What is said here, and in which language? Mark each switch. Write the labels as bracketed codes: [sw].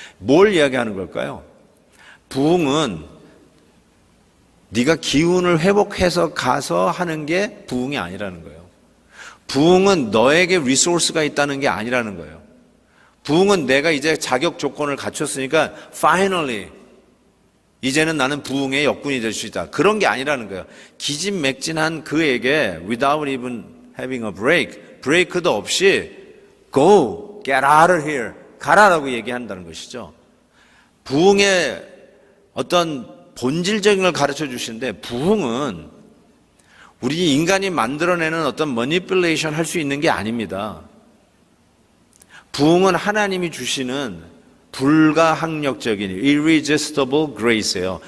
[ko] 뭘 이야기하는 걸까요? 부흥은 네가 기운을 회복해서 가서 하는 게 부흥이 아니라는 거예요. 부흥은 너에게 리소스가 있다는 게 아니라는 거예요. 부흥은 내가 이제 자격 조건을 갖췄으니까 finally 이제는 나는 부흥의 역군이 될 수 있다. 그런 게 아니라는 거예요. 기진맥진한 그에게 [en] without even having a break, [ko] 브레이크도 없이 [en] go, get out of here, [ko] 가라라고 얘기한다는 것이죠. 부흥의 어떤 본질적인 걸 가르쳐 주시는데 부흥은 우리 인간이 만들어내는 어떤 manipulation 할 수 있는 게 아닙니다. 부흥은 하나님이 주시는 불가항력적인 irresistible grace예요.